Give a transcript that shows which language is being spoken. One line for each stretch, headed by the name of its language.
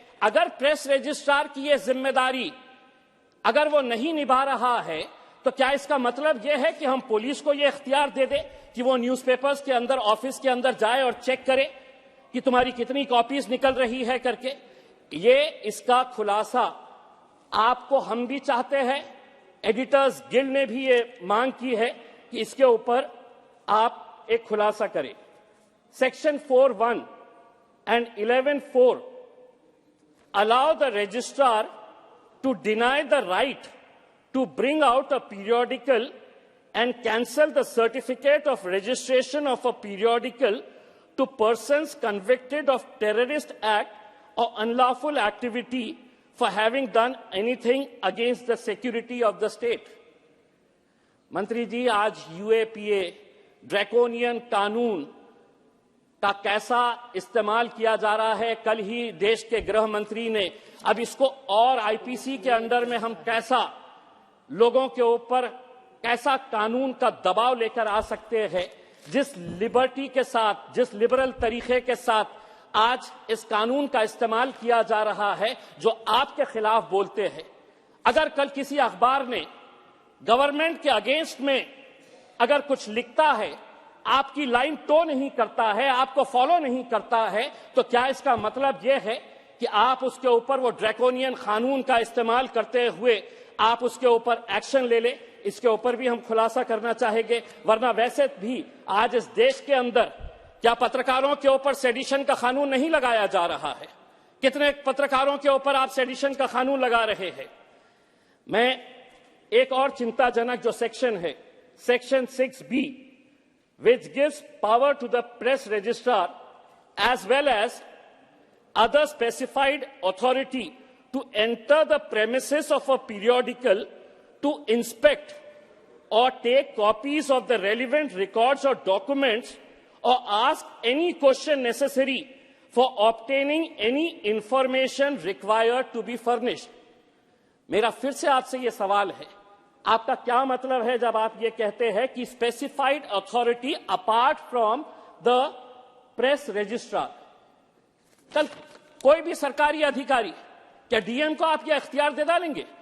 Hindi: अगर press registrar की ये जिम्मेदारी अगर वो नहीं निभा रहा है तो क्या इसका मतलब यह है कि हम पुलिस को यह इख्तियार दे दें कि वो न्यूज़पेपर्स के अंदर, ऑफिस के अंदर जाए और चेक करे कि तुम्हारी कितनी कॉपीज निकल रही है करके? ये इसका खुलासा आपको हम भी चाहते हैं, एडिटर्स गिल्ड ने भी ये मांग की है कि इसके ऊपर आप एक खुलासा करें।
English: Section 4(1) and 11(4) allow the registrar to deny the right to bring out a periodical and cancel the certificate of registration of a periodical to persons convicted of terrorist act or unlawful activity for having done anything against the security of the state.
Hindi: मंत्री जी, आज UAPA draconian कानून का कैसा इस्तेमाल किया जा रहा है, कल ही देश के गृह मंत्री ने, अब इसको और आईपीसी के अंडर में हम कैसा लोगों के ऊपर कैसा कानून का दबाव लेकर आ सकते हैं, जिस लिबर्टी के साथ, जिस लिबरल तरीके के साथ आज इस कानून का इस्तेमाल किया जा रहा है, जो आपके खिलाफ बोलते हैं। अगर कल किसी अखबार ने गवर्नमेंट के अगेंस्ट में अगर कुछ लिखता है, आपकी लाइन टो नहीं करता है, आपको फॉलो नहीं करता है, तो क्या इसका मतलब यह है कि आप उसके ऊपर वो ड्रैकोनियन कानून का इस्तेमाल करते हुए आप उसके ऊपर एक्शन ले ले? इसके ऊपर भी हम खुलासा करना चाहेंगे। वरना वैसे भी आज इस देश के अंदर क्या पत्रकारों के ऊपर सेडिशन का कानून नहीं लगाया जा रहा है? कितने पत्रकारों के ऊपर आप सेडिशन का कानून लगा रहे हैं? मैं एक और चिंताजनक जो सेक्शन है,
English: Section 6B, which gives power to the press registrar as well as other specified authority to enter the premises of a periodical to inspect or take copies of the relevant records or documents or ask any question necessary for obtaining any information required to be furnished.
Hindi: मेरा फिर से आपसे ये सवाल है, आपका क्या मतलब है जब आप ये कहते हैं कि
English: Specified authority apart from the press registrar?
Hindi: कल कोई भी सरकारी अधिकारी, क्या डीएम को आप ये इख्तियार दे डालेंगे?